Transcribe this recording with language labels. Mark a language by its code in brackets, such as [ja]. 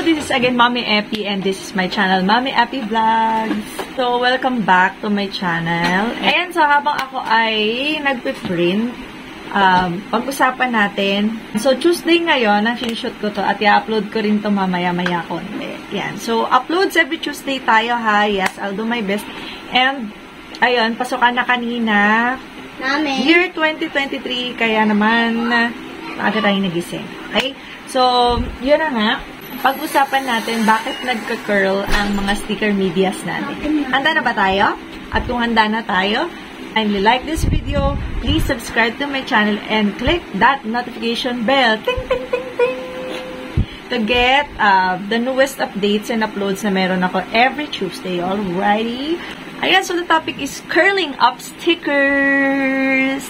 [en] This is again Mommy Epi and this is my channel, Mommy Epi Vlogs. So, welcome back to my channel. [tl] Ayan, so habang ako ay nagpiprint, pag-usapan natin. So, Tuesday ngayon, ang sinishoot ko to at i-upload ko rin to mamaya-maya konti. Yan. So, uploads every Tuesday tayo ha. [en] Yes, I'll do my best. And, [tl] ayun, pasukan na kanina. Namin. Year 2023, kaya naman, maaga tayong nagising. Okay? So, yun na nga. Pag-usapan natin bakit nagka-curl ang mga sticker medias natin. Handa na ba tayo? At kung handa na tayo, [en] kindly like this video, please subscribe to my channel and click that notification bell. Ting, ting, ting, ting! To get the newest updates and uploads [tl] na meron ako [en] every Tuesday. Alrighty? Ayan, so the topic is curling up stickers.